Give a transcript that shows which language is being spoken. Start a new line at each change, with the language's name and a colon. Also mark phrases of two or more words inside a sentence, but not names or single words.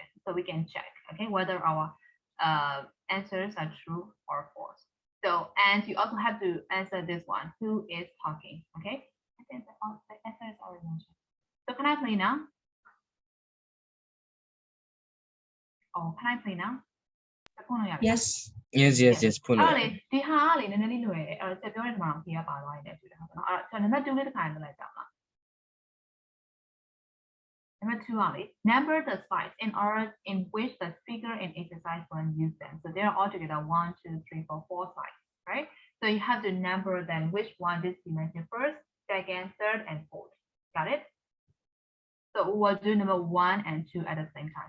English: So we can check, okay, whether our answers are true or false. So, and you also have to answer this one. Who is talking? Okay. I think the answer is already mentioned. So can I play now? Oh, can I play now? Yes. Yes. Put
Burmese: အဲ့
English: it.
Burmese: လေဒီဟာကလေနည်းနည်းလေးလွယ်တယ်အဲ့တော့ချက်ပြောတဲ့မှာဖြေရပါသွားတယ်တူတယ်ဟုတ်နော်အဲ့တော့နံပါတ်2လေးတစ်ခါရေးလိုက်ကြပါ Number 2 ကလေ
English: number the slides in order in which the figure and exercise one use them. So they are all together 1, 2, 3, 4, 4 slides, right? So you have to number them which one did you mention first, second, third, and fourth. Got it? So we'll do number 1 and 2 at the same time.